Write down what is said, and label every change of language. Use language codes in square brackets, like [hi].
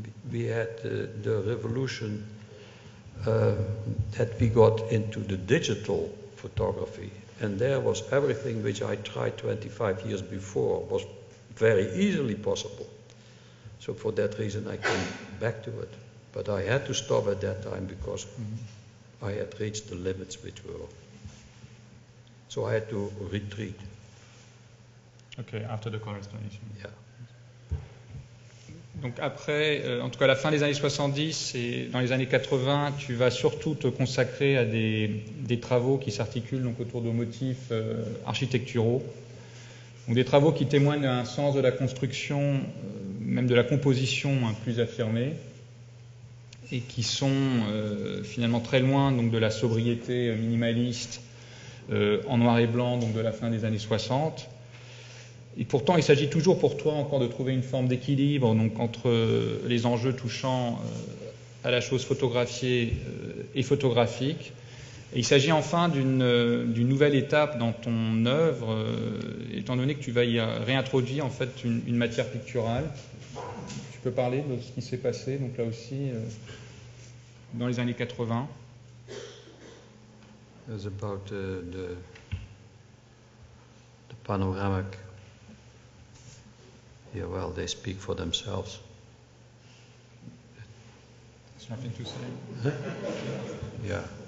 [en] We had the revolution that we got into the digital photography, and there was everything which I tried 25 years before was very easily possible. So for that reason I came back to it. But I had to stop at that time because I had reached the limits which were. So I had to retreat. Okay, after the color explanation. Yeah. [fr] Donc après, en tout cas à la fin des années 70 et dans les années 80, tu vas surtout te consacrer à des travaux qui s'articulent donc autour de motifs architecturaux. Donc des travaux qui témoignent d'un sens de la construction, même de la composition plus affirmé, et qui sont finalement très loin donc de la sobriété minimaliste en noir et blanc donc de la fin des années 60. Et pourtant, il s'agit toujours pour toi encore de trouver une forme d'équilibre donc entre les enjeux touchant à la chose photographiée et photographique. Et il s'agit enfin d'une nouvelle étape dans ton œuvre, étant donné que tu vas y réintroduire en fait une matière picturale. Tu peux parler de ce qui s'est passé donc là aussi dans les années 80. [en] It's about the panoramic. Yeah, well, they speak for themselves. There's nothing to say. Yeah.